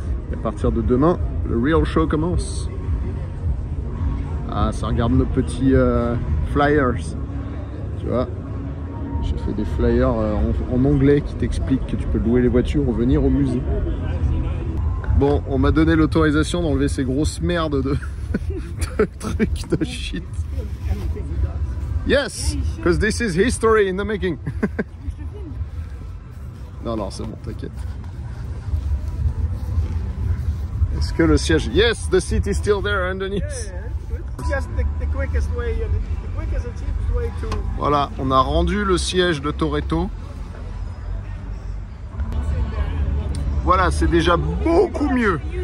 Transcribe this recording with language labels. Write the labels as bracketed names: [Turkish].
[French] Et à partir de demain, le real show commence. Ah, ça regarde nos petits flyers, tu vois. J'ai fait des flyers en anglais qui t'expliquent que tu peux louer les voitures ou venir au musée. Bon, on m'a donné l'autorisation d'enlever ces grosses merdes de trucs de shit. [English] Yes, because this is history in the making. [French] Non, non, c'est bon, t'inquiète. Est-ce que le siège... [English] Yes, the seat is still there underneath. Just the quickest way, the quickest and cheapest way to... [French] Voilà, on a rendu le siège de Toretto. Voilà, c'est déjà beaucoup mieux.